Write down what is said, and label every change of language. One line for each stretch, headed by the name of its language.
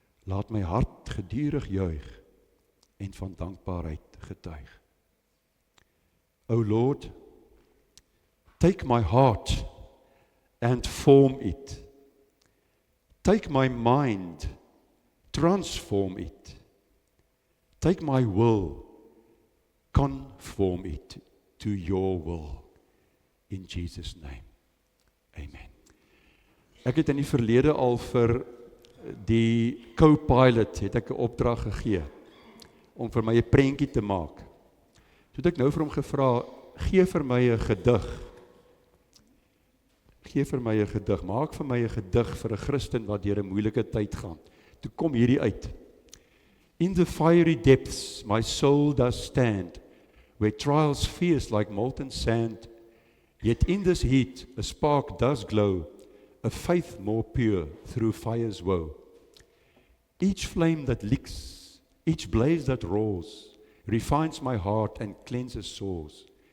Afrikaans: Laat my hart gedurig juig en van dankbaarheid getuig.
English: O Lord, take my heart and form it. Take my mind, transform it. Take my will, conform it to your will. In Jesus' name. Amen.
Afrikaans: Ek het in die verlede al vir die co-pilot het ek 'n opdrag gegee om vir my 'n prentjie te maak. So het ek nou vir hom gevra, gee vir my 'n gedig. Gee vir my 'n gedig, maak vir my 'n gedig vir 'n Christen wat deur 'n moeilike tyd gaan. Toe kom hierdie uit.
English: In the fiery depths my soul does stand, where trials fierce like molten sand, yet in this heat a spark does glow, a faith more pure through fire's woe. Each flame that licks, each blaze that roars, refines my heart and cleanses sores.